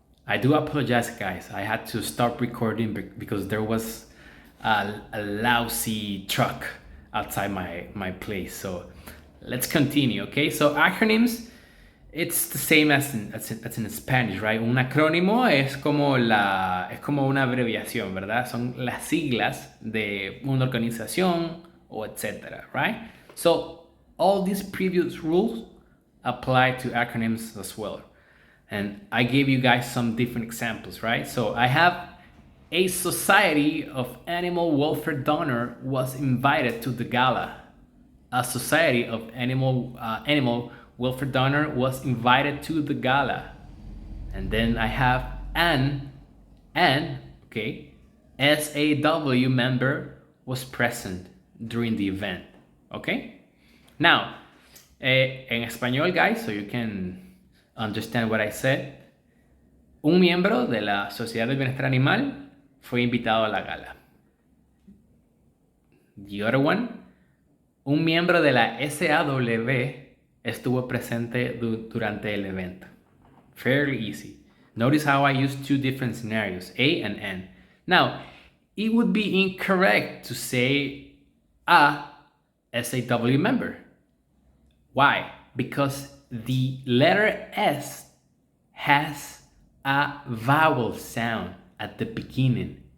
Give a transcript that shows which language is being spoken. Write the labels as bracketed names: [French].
[English] I do apologize, guys. I had to stop recording because there was a lousy truck outside my place. So let's continue, okay? So acronyms, it's the same as in Spanish, right? [Spanish] Un acrónimo es como una abreviación, ¿verdad? Son las siglas de una organización o etcétera, right? [English] So all these previous rules apply to acronyms as well. And I gave you guys some different examples, right? So I have a society of animal welfare donor was invited to the gala. A society of animal welfare donor was invited to the gala. And then I have an SAW member was present during the event. Okay? [Spanish] Now, en español, guys, [English] so you can understand what I said, [Spanish] un miembro de la Sociedad del Bienestar Animal fue invitado a la gala. [English] The other one, [Spanish] un miembro de la SAW estuvo presente durante el evento. [English] Fairly easy. Notice how I use two different scenarios, A and N. Now, it would be incorrect to say a SAW member. Why? Because the letter S has a vowel sound at the beginning.